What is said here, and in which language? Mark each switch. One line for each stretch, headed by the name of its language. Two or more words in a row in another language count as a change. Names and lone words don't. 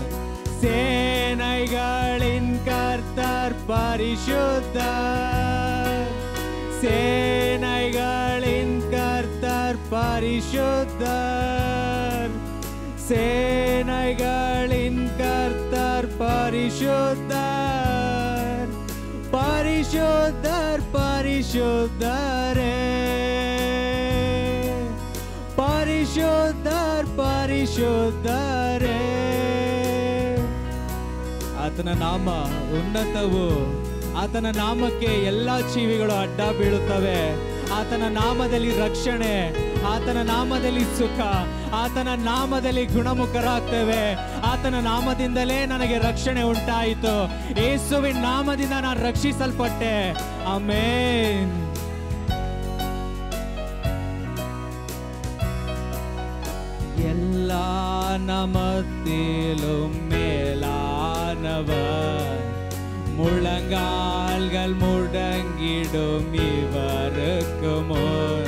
Tamil: சேனைகளின் கர்த்தர் பரிசுத்தர், சேனைகளின் கர்த்தர் பரிசுத்தர், சேனைகளின் கர்த்தர் பரிசுத்தர், பரிசுத்தர் பரிசுத்தரே. பரிசுத்தர் பரிசுத்தರೇ.
Kannada: ಆತನ ನಾಮ ಉನ್ನತವು, ಆತನ ನಾಮಕ್ಕೆ ಎಲ್ಲ ಜೀವಿಗಳು ಅಡ್ಡ ಬೀಳುತ್ತವೆ. ಆತನ ನಾಮದಲ್ಲಿ ರಕ್ಷಣೆ, ಆತನ ನಾಮದಲ್ಲಿ ಸುಖ, ಆತನ ನಾಮದಲ್ಲಿ ಗುಣಮುಖರಾಗ್ತೇವೆ. ಆತನ ನಾಮದಿಂದಲೇ ನನಗೆ ರಕ್ಷಣೆ ಉಂಟಾಯಿತು. ಯೇಸುವಿನ ನಾಮದಿಂದ ನಾನು ರಕ್ಷಿಸಲ್ಪಟ್ಟೆ. ಆಮೆನ್.
Tamil: எல்லா நமத்திலும் மேலானவர், முழங்கால்கள் முடங்கிடும் இவருக்கு முன்.